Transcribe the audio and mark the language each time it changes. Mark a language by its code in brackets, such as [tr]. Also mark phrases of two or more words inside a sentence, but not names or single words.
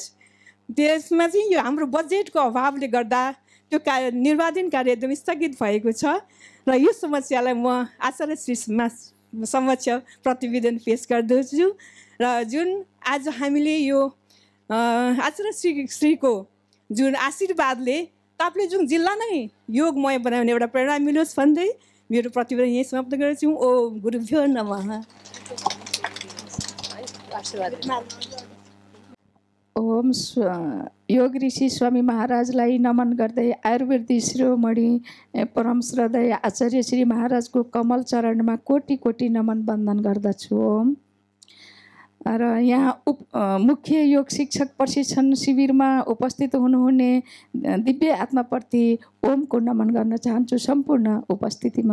[ne] त्यसमा चाहिँ यो हाम्रो बजेटको अभावले गर्दा त्यो निर्वाधन कार्य एकदम स्थगित भएको छ र यो समस्यालाई म आचार्य श्री समक्ष प्रतिवेदन पेश गर्दछु र जुन आज हामीले यो आचार्य श्रीको जुन आशीर्वादले ताप्लेजुङ जिल्ला नै योगमय बनाउने एउटा प्रेरणा मिलोस् भन्दै मेरो प्रतिवेदन यही समाप्त गर्छु। [sa] ओम गुरुभ्यो नमः। [ne] ओम योग ऋषि स्वामी महाराजलाई नमन गर्दै आयुर्वेदिक शिरोमणि परम श्रद्धेय आचार्य श्री महाराजको कमल चरणमा कोटि कोटि नमन वन्दन गर्दछु। ओम। र यहाँ मुख्य योग शिक्षक प्रशिक्षण शिविरमा उपस्थित हुनुहुने दिव्य आत्माप्रति ओमको नमन गर्न चाहन्छु सम्पूर्ण उपस्थितिमा।